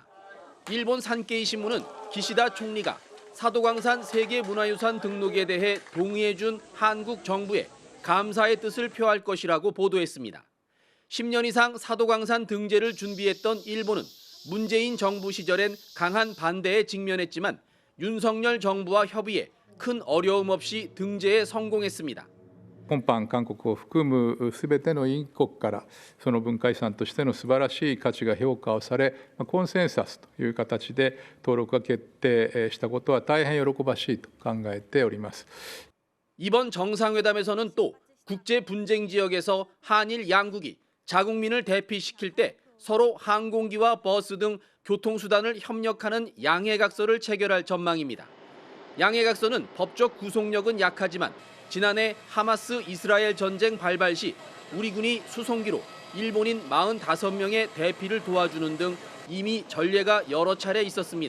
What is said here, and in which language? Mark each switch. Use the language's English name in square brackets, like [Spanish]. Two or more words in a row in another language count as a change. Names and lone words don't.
[Korean] 일본 산케이 신문은 기시다 총리가 사도광산 세계문화유산 등록에 대해 동의해준 한국 정부에 감사의 뜻을 표할 것이라고 보도했습니다. 10년 이상 사도광산 등재를 준비했던 일본은 문재인 정부 시절엔 강한 반대에 직면했지만 윤석열 정부와 협의해 큰 어려움 없이 등재에 성공했습니다. [Japanese] 今般韓国を含むすべての委員国からその文化遺産としての素晴らしい価値が評価をされコンセンサスという形で登録が決定したことは大変喜ばしいと考えております。 [Korean] 이번 정상회담에서는 또 국제 분쟁 지역에서 한일 양국이 자국민을 대피시킬 때 서로 항공기와 버스 등 교통수단을 협력하는 양해각서를 체결할 전망입니다. 양해각서는 법적 구속력은 약하지만 지난해 하마스 이스라엘 전쟁 발발 시 우리 군이 수송기로 일본인 45명의 대피를 도와주는 등 이미 전례가 여러 차례 있었습니다.